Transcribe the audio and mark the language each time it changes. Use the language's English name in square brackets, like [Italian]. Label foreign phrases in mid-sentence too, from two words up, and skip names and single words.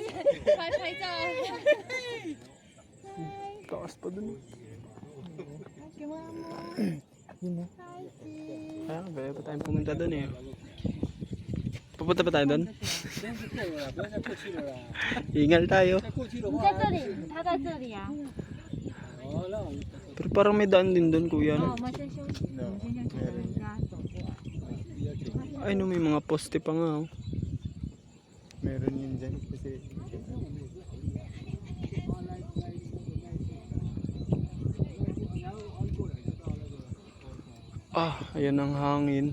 [Filipino] Taas pa dun. Kaya ba pa tayong pumunta doon eh. Pupunta pa tayo doon? [Chinese] 先是过了，不要再过去了啦。 Ingal tayo. 再过去的你话，在这里，他在这里啊。哦，那我们 [Filipino] Pero parang may daan din doon, kuya. [Chinese] 好， No? 我们先休息，我们先休息，等人家走过来。 [Filipino] Ay no, may mga poste pa nga. Oh. Meron yun dyan kasi Ah, ayan ang hangin.